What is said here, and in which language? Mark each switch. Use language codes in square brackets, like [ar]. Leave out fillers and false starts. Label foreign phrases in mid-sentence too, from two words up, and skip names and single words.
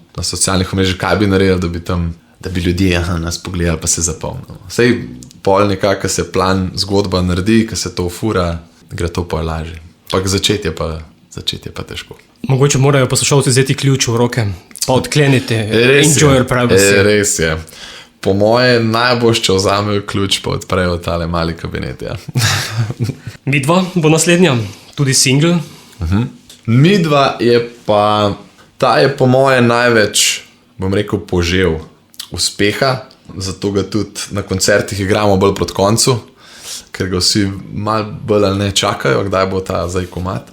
[sl] Na socialnih omrežjih, kaj bi naredili, da bi ljudje nas pogledali pa se zapomnili. Sej pol nekako, ko se plan zgodba naredi, ko se to fura, gre to pa lažje. Pa začetje pa težko. Mogoče morajo poslušalci vzeti ključ v roke, pa odkleniti. [en] Enjoy your privacy. [sl] Res je. Po moje najboljše, če vzamejo ključ, pa odprejo tale mali kabinet. Ja. Midva bo naslednja, tudi single. Midva je pa, ta je po moje največ, bom rekel, požel uspeha, zato ga tudi na koncertih igramo bolj proti koncu, ker ga vsi malo bolj ali ne čakajo, kdaj bo ta zdaj komad.